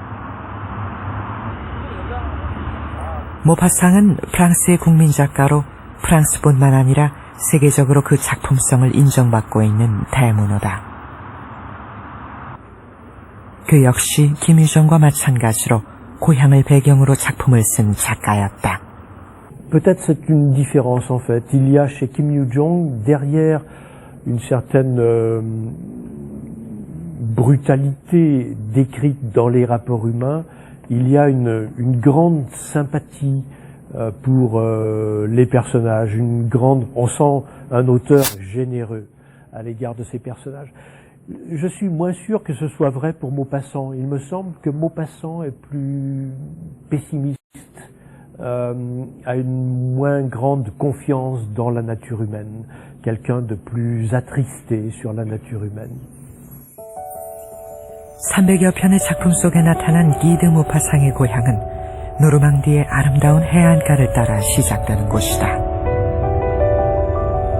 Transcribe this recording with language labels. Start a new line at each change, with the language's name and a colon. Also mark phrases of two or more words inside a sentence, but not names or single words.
Korean: 모파상은 프랑스의 국민 작가로 프랑스뿐만 아니라 세계적으로 그 작품성을 인정받고 있는 대문호다. 그 역시 김유정과 마찬가지로 고향을 배경으로 작품을 쓴 작가였다.
French: Peut-être c'est une différence en fait. Il y a chez Kim Yoo-jong derrière une certaine brutalité décrite dans les rapports humains, il y a une grande sympathie pour les personnages, on sent un auteur généreux à l'égard de ses personnages. Je suis moins sûr que ce soit vrai pour Maupassant. Il me semble que Maupassant est plus pessimiste, a une moins grande confiance dans la nature humaine, quelqu'un de plus attristé sur la nature humaine.
Korean: 300여 편의 작품 속에 나타난 기드 모파상의 고향은 노르망디의 아름다운 해안가를 따라 시작되는 곳이다.